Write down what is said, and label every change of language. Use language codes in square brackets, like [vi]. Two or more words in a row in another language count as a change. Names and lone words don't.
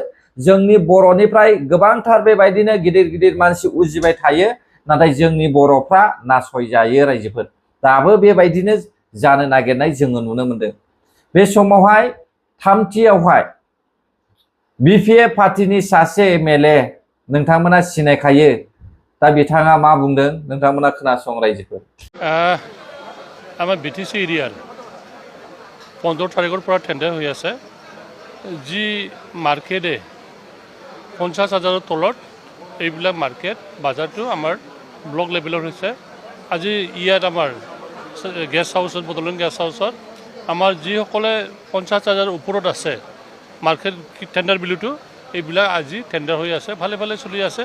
[brx] जोंनि बर'निफ्राय गोबांथार बेबायदिनो गिदिर गिदिर मानसि उजिबाय थायो, नाथाय जोंनि बर'फ्रा नासयजायो रायजोफोर। दाबो बेबायदिनो जानो नागिरनाय जोङो नुनो मोनदों। बे समावहाय थामथियावहाय बिपिएफ पार्टिनि सासे एमएलए नोंथांमोना सिनायखायो। दा बिथाङा मा बुंदों नोंथांमोना खोनासं रायजोफोर। [as] আমাৰ বিটিচি এৰিয়াৰ 15 তাৰিখৰ পৰা টেণ্ডাৰ হৈ আছে। যি মাৰ্কেটে 50,000ৰ তলত এইবিলাক মাৰ্কেট বাজাৰটো আমাৰ [en] block level [as] হৈছে। আজি ইয়াত আমাৰ [en] guest house [as] বদলন [en] guest house [as] আমাৰ যিসকলে 50,000ৰ ওপৰত আছে [en] market tender [as] বিলুটো এইবিলাক আজি টেণ্ডাৰ হৈ আছে, ভালে ভালে চলি আছে।